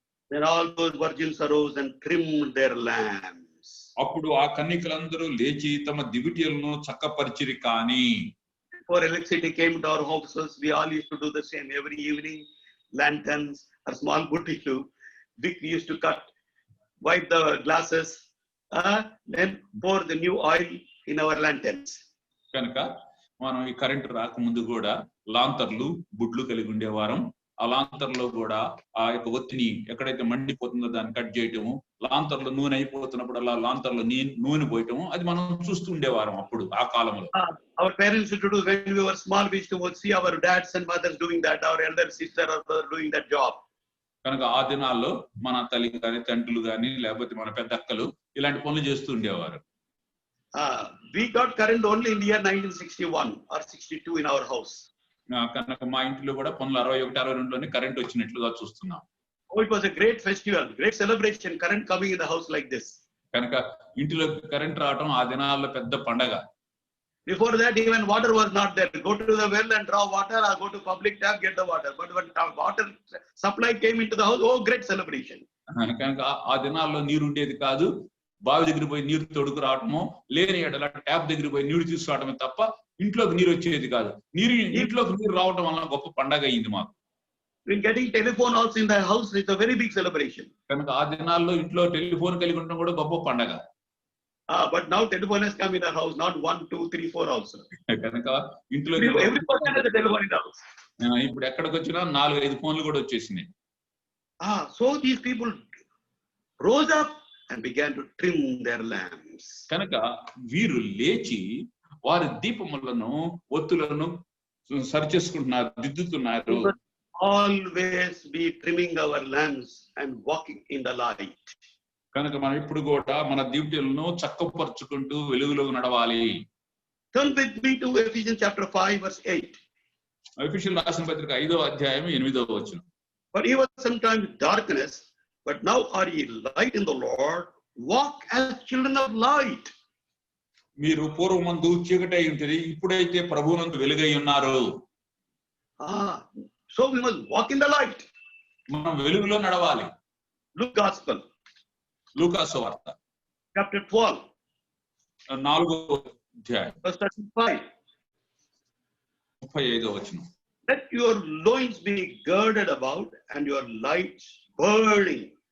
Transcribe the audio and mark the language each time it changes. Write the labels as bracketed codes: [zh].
[en] Then all those virgins arose and trimmed their lamps. [te] అప్పుడు ఆ కన్యకలందరూ లేచి తమ దివిటీలను చక్కపరిచిరి. కానీ [en] before electricity came to our houses, we all used to do the same every evening. Lanterns or small buttilu, big we used to cut, wipe the glasses, then pour the new oil in our lanterns. [te] కనుక మనం ఈ current రాకముందు కూడా లాంతర్లు బుడ్లు కలిగి ఉండేవారం. ఆ లాంతర్లో కూడా ఆ యొక్క ఒత్తిని ఎక్కడైతే మండిపోతుందో దాన్ని కట్ చేయటము, లాంతర్లో నూనె అయిపోతున్నప్పుడు అలా లాంతర్లో నూనె పోయటము, అది మనం చూస్తూ ఉండేవారం అప్పుడు ఆ కాలంలో. [en] Our parents used to do when we were small, we used to see our dads and mothers doing that, our elder sister or brother doing that job. [te] కనుక ఆ దినాల్లో మన తల్లి కానీ తండ్రులు కానీ లేకపోతే మన పెద్దక్కలు ఇలాంటి పనులు చేస్తూ ఉండేవారు. [en] We got current only in the year 1961 or 62 in our house. [te] కనుక మా ఇంట్లో కూడా 1961, 62లోనే కరెంట్ వచ్చినట్లుగా చూస్తున్నాం. [en] Oh, it was a great festival, great celebration, current coming in the house like this. [te] కనుక ఇంటిలో కరెంట్ రావడం ఆ దినాల్లో పెద్ద పండగ. [en] Before that, even water was not there. Go to the well and draw water, or go to public tap, get the water. But when water supply came into the house, oh, great celebration. [te] కనుక ఆ దినాల్లో నీరు ఉండేది కాదు. బావి దగ్గర పోయి నీరు తోడుకు రావటము, లేని ఎడల ట్యాప్ దగ్గర పోయి నీరు తీసుకురావడమే తప్ప ఇంట్లోకి నీరు వచ్చేది కాదు. ఇంట్లోకి నీరు రావడం వల్ల గొప్ప పండగ అయింది మాకు. [en] When getting telephone also in the house, it's a very big celebration. [te] కనుక ఆ దినాల్లో ఇంట్లో టెలిఫోన్ కలిగి ఉండడం కూడా గొప్ప పండగ. [en] But now telephone has come in our house, not 1, 2, 3, 4 also. [te] కనుక ఇంట్లో [en] Every person has a telephone in the house. [te] ఇప్పుడు ఎక్కడికి వచ్చినా 4-5 ఫోన్లు కూడా వచ్చేసినాయి. [en] So these people rose up and began to trim their lamps. [te] కనుక వీరు లేచి వారి దీపములను ఒత్తులను సరిచేసుకుంటున్నారు, దిద్దుతున్నారు. [en] Always be trimming our lamps and walking in the light. [te] కనుక మనం ఇప్పుడు కూడా మన దీపాలను చక్కపరుచుకుంటూ వెలుగులో నడవాలి. [en] Turn with me to Ephesians chapter 5 verse 8. [te] ఎఫెసీయులకు రాసిన పత్రిక 5వ అధ్యాయం 8వ వచనం. [en] For ye were sometimes darkness, but now are ye light in the Lord. Walk as children of light. [te] మీరు పూర్వమందు చీకటి అయి ఉంటది, ఇప్పుడైతే ప్రభువునందు వెలుగై ఉన్నారు. [en] So we must walk in the light. [te] మనం వెలుగులో నడవాలి. [en] Luke Gospel. [te] లూకా సువార్త [en] Chapter 12. [te] 4వ అధ్యాయం [en] Verse 35. [te] 35వ వచనం. [en] Let your loins be girded about and your lights burning.